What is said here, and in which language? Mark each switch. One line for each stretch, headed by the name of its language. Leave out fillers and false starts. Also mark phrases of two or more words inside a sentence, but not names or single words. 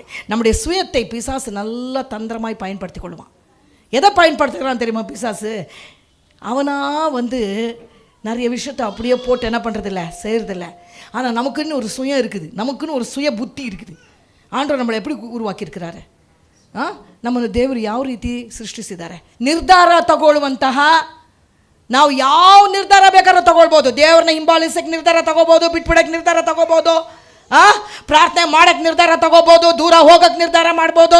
Tamil: நம்முடைய சுயத்தை பிசாசு நல்லா தந்திரமாய் பயன்படுத்தி கொள்ளுவான். எதை பயன்படுத்துகிறான் தெரியுமா பிசாசு? அவனா நிறைய விஷயத்தை அப்படியே போட்டு என்ன பண்ணுறதில்ல, செய்கிறதில்ல. ஆனால் நமக்குன்னு ஒரு சுயம் இருக்குது, நமக்குன்னு ஒரு சுய புத்தி இருக்குது. ஆண்டவர் நம்மளை எப்படி உருவாக்கிறார்?
Kannada: ನಮ್ಮನ್ನು ದೇವರು ಯಾವ ರೀತಿ ಸೃಷ್ಟಿಸಿದ್ದಾರೆ? ನಿರ್ಧಾರ ತಗೊಳ್ಳುವಂತಹ, ನಾವು ಯಾವ ನಿರ್ಧಾರ ಬೇಕಾದ್ರೂ ತಗೊಳ್ಬೋದು. ದೇವ್ರನ್ನ ಹಿಂಬಾಲಿಸಕ್ಕೆ ನಿರ್ಧಾರ ತಗೋಬೋದು, ಬಿಟ್ಬಿಡಕ್ಕೆ ನಿರ್ಧಾರ ತಗೋಬೋದು, ಪ್ರಾರ್ಥನೆ ಮಾಡಕ್ಕೆ ನಿರ್ಧಾರ ತಗೋಬೋದು, ದೂರ ಹೋಗಕ್ಕೆ ನಿರ್ಧಾರ ಮಾಡ್ಬೋದು.